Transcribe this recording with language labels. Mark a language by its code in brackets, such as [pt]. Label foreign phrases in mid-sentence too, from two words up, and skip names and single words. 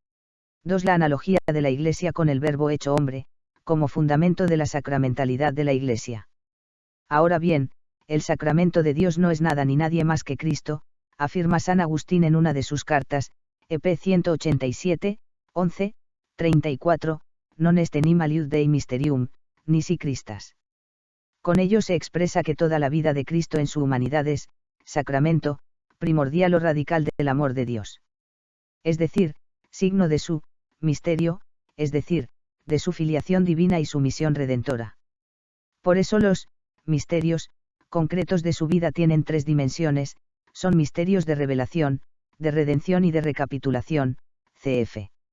[es] 2. La analogía de la Iglesia con el Verbo hecho hombre, como fundamento de la sacramentalidad de la Iglesia. Ahora bien, el sacramento de Dios no es nada ni nadie más que Cristo, afirma San Agustín en una de sus cartas, EP 187, 11, 34, [la] non est enim aliud Dei mysterium, nisi Christas. [es] Con ello se expresa que toda la vida de Cristo en su humanidad es, sacramento, primordial o radical del amor de Dios. Es decir, signo de su misterio, es decir, de su filiación divina y su misión redentora. Por eso los misterios concretos de su vida tienen 3 dimensiones, son misterios de revelación, de redención y de recapitulación, cf.